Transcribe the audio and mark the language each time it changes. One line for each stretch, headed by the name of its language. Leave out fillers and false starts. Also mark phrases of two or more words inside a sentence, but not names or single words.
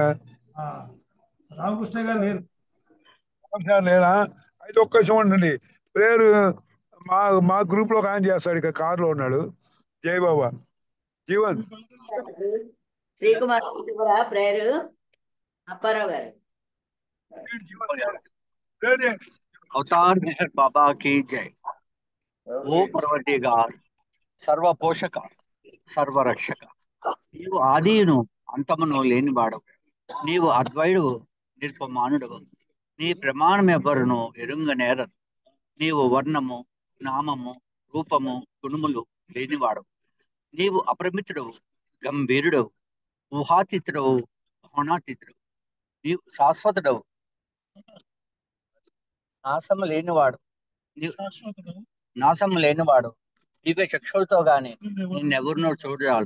Telugu: రామకృష్ణ గారు లేరు. లేరా? అయితే ఒక్క విషయం ఉండండి. ప్రేయర్ మా గ్రూప్ లో ఆయన చేస్తాడు, ఇక కార్ లో ఉన్నాడు. జై బాబా. జీవన్ శ్రీకుమార్ ప్రేయర్ అప్పారావు గారు.
Hindi: अवतार मेहर बाबा की जय। ओ परवरदिगार
Telugu: సర్వ పోషక సర్వరక్షక, నీవు ఆదియును అంతమును లేనివాడవు, నీవు అద్వైడువు నిర్పమానుడవు, నీ ప్రమాణం ఎవ్వరును ఎరుంగ నేరరు, నీవు వర్ణము నామము రూపము గుణములు లేనివాడవు, నీవు అపరిమితుడవు గంభీరుడవు ఊహాతీతుడవు భవనాతీతుడవు, నీవు శాశ్వతుడవు నాశము లేనివాడు దివ్య చక్షులతో గాని నిన్నెవరినో చూడరాడు,